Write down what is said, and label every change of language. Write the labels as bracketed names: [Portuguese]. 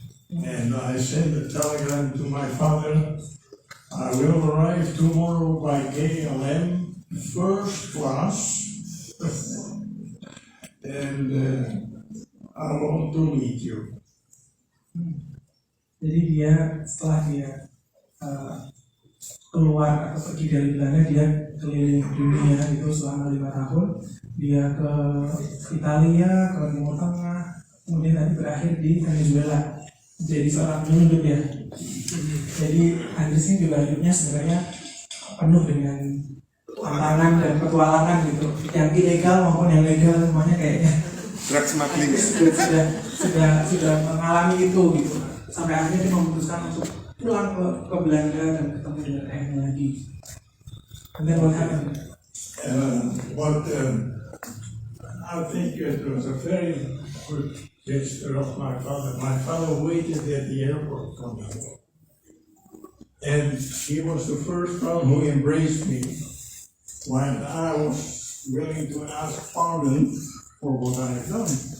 [English] And I sent a telegram to my father. I will arrive tomorrow by KLM, first class, and I want to meet you. [Indonesian] Jadi dia setelah dia keluar atau pergi dari Belanda, dia keliling dunia itu selama 5 tahun. Dia ke Italia, ke Timur Tengah, kemudian nanti berakhir di Venezuela jadi seorang penyelundup ya. Jadi Andries ini juga hidupnya sebenarnya penuh dengan tantangan dan petualangan gitu, yang ilegal maupun yang legal, semuanya kayaknya [English] Drug smuggling [Indonesian] ya? sudah mengalami itu gitu, sampai akhirnya dia memutuskan untuk pulang ke Belanda dan ketemu dengan ayahnya lagi. [English] And then what happened? But I think it was a very good gesture of my father. My father waited at the airport for me. And he was the first one who embraced me when I was willing to ask pardon for what I had done.